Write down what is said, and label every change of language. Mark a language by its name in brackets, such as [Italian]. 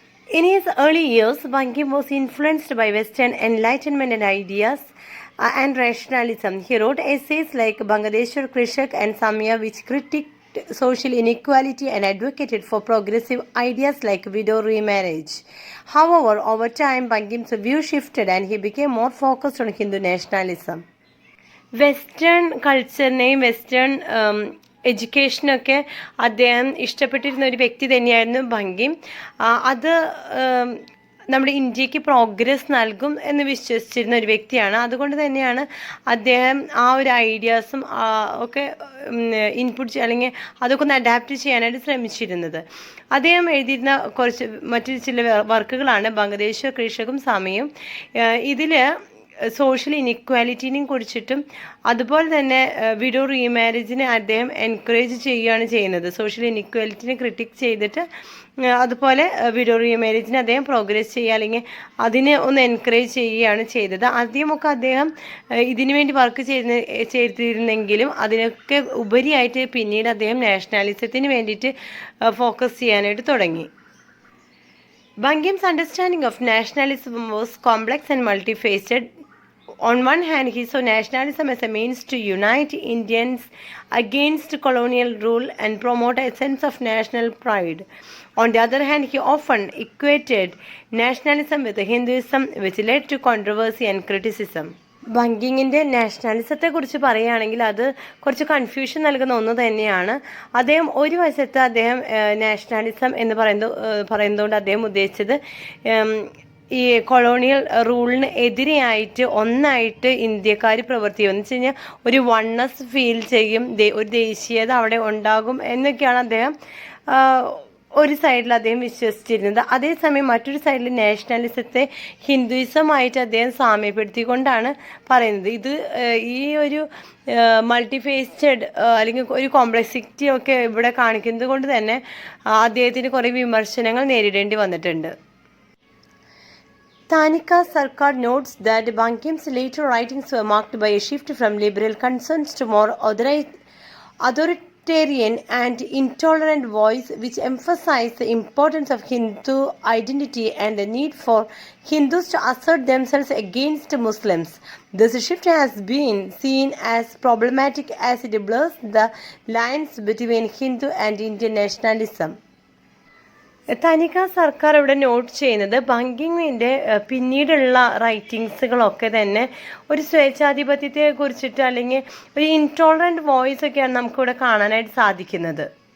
[English] In his early years, Bankim was influenced by Western enlightenment and ideas and rationalism. He wrote essays like Bangadeshwar Krishak and Samya, which critiqued social inequality and advocated for progressive ideas like widow remarriage. However, over time, Bankim's view shifted and he became more focused on Hindu nationalism. [Malayalam] Western കൾച്ചറിനെയും western എഡ്യൂക്കേഷനൊക്കെ അദ്ദേഹം ഇഷ്ടപ്പെട്ടിരുന്ന ഒരു വ്യക്തി തന്നെയായിരുന്നു ബങ്കിം. അത് നമ്മുടെ ഇന്ത്യക്ക് progress നൽകും എന്ന് വിശ്വസിച്ചിരുന്ന ഒരു വ്യക്തിയാണ്. അതുകൊണ്ട് തന്നെയാണ് അദ്ദേഹം ആ ഒരു ഐഡിയാസും ഒക്കെ ഇൻപുട്ട് അല്ലെങ്കിൽ അതൊക്കെ ഒന്ന് അഡാപ്റ്റ് ചെയ്യാനായിട്ട് ശ്രമിച്ചിരുന്നത്. അദ്ദേഹം എഴുതിയിരുന്ന മറ്റു ചില വർക്കുകളാണ് ബംഗദേശ് കൃഷകും സമയും. ഇതിൽ സോഷ്യൽ ഇനിക്വാലിറ്റിനെയും കുറിച്ചിട്ടും അതുപോലെ തന്നെ വിഡോ റീമാരേജിനെ അദ്ദേഹം എൻകറേജ് ചെയ്യുകയാണ് ചെയ്യുന്നത്. സോഷ്യൽ ഇനിക്വാലിറ്റിനെ ക്രിട്ടിക് ചെയ്തിട്ട് അതുപോലെ വിഡോ റീമാരേജിനെ അദ്ദേഹം പ്രോഗ്രസ് ചെയ്യുക അല്ലെങ്കിൽ അതിനെ ഒന്ന് എൻകറേജ് ചെയ്യുകയാണ് ചെയ്തത്. ആദ്യമൊക്കെ അദ്ദേഹം ഇതിനു വേണ്ടി വർക്ക് ചെയ്തിരുന്നെങ്കിലും അതിനൊക്കെ ഉപരിയായിട്ട് പിന്നീട് അദ്ദേഹം നാഷണലിസത്തിന് വേണ്ടിയിട്ട് ഫോക്കസ് ചെയ്യാനായിട്ട് തുടങ്ങി. [English] Bankim's understanding of nationalism was complex and multifaceted. On one hand, he saw nationalism as a means to unite Indians against colonial rule and promote a sense of national pride. On the other hand, he often equated nationalism with Hinduism, which led to controversy and criticism. [Malayalam] ബങ്കിങ്ങിൻ്റെ നാഷണലിസത്തെക്കുറിച്ച് പറയുകയാണെങ്കിൽ അത് കുറച്ച് confusion നൽകുന്ന ഒന്ന് തന്നെയാണ്. അദ്ദേഹം ഒരു വശത്ത് അദ്ദേഹം നാഷണലിസം എന്ന് പറയുന്നതുകൊണ്ട് അദ്ദേഹം ഉദ്ദേശിച്ചത് ഈ കൊളോണിയൽ റൂളിന് എതിരെയായിട്ട് ഒന്നായിട്ട് ഇന്ത്യക്കാർ പ്രവർത്തിക്കും എന്ന് വെച്ച് കഴിഞ്ഞാൽ ഒരു വണ്ണസ് ഫീൽ ചെയ്യും, ഒരു ദേശീയത അവിടെ ഉണ്ടാകും എന്നൊക്കെയാണ് അദ്ദേഹം ഒരു സൈഡിൽ അദ്ദേഹം വിശ്വസിച്ചിരുന്നത്. അതേസമയം മറ്റൊരു സൈഡിൽ നാഷണലിസത്തെ ഹിന്ദുയിസമായിട്ട് അദ്ദേഹം സാമ്യപ്പെടുത്തിക്കൊണ്ടാണ് പറയുന്നത്. ഇത് ഈ ഒരു മൾട്ടിഫേസ്റ്റഡ് അല്ലെങ്കിൽ ഒരു കോംപ്ലക്സിറ്റി ഒക്കെ ഇവിടെ കാണിക്കുന്നത് കൊണ്ട് തന്നെ അദ്ദേഹത്തിന് കുറേ വിമർശനങ്ങൾ നേരിടേണ്ടി വന്നിട്ടുണ്ട്. [English] Tanika Sarkar notes that Bankim's later writings were marked by a shift from liberal concerns to more authoritative sectarian and intolerant voice which emphasized the importance of Hindu identity and the need for Hindus to assert themselves against Muslims. This shift has been seen as problematic as it blurs the lines between Hindu and Indian nationalism. [Malayalam] തനിക്ക് സർക്കാർ ഇവിടെ not ചെയ്യുന്നത് ബങ്കിമിൻ്റെ പിന്നീടുള്ള റൈറ്റിങ്സുകളൊക്കെ തന്നെ ഒരു സ്വേച്ഛാധിപത്യത്തെ കുറിച്ചിട്ട് അല്ലെങ്കിൽ ഒരു ഇൻടോളറൻറ്റ് വോയിസ് ഒക്കെയാണ് നമുക്കിവിടെ കാണാനായിട്ട് സാധിക്കുന്നത്.